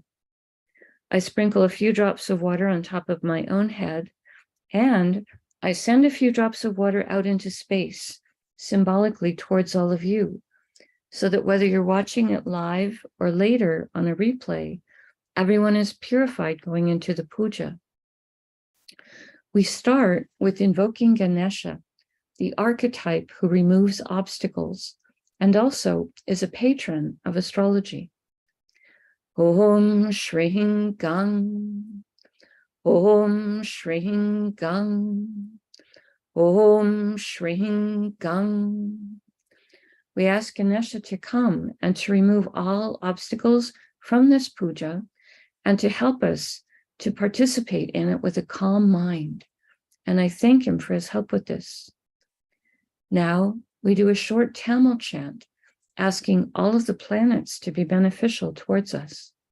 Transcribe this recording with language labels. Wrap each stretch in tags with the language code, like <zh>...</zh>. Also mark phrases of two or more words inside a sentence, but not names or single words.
<en>I sprinkle a few drops of water on top of my own head, and I send a few drops of water out into space, symbolically towards all of you, so that whether you're watching it live or later on a replay, everyone is purified going into the puja. We start with invoking Ganesha, the archetype who removes obstacles and also is a patron of astrology.</en> <sa>Om Shreem Gang. Om Shreem Gang. Om Shreem Gang.</sa> <en>We ask Ganesha to come and to remove all obstacles from this puja and to help us to participate in it with a calm mind. And I thank him for his help with this. Now we do a short Tamil chant, asking all of the planets to be beneficial towards us.</en>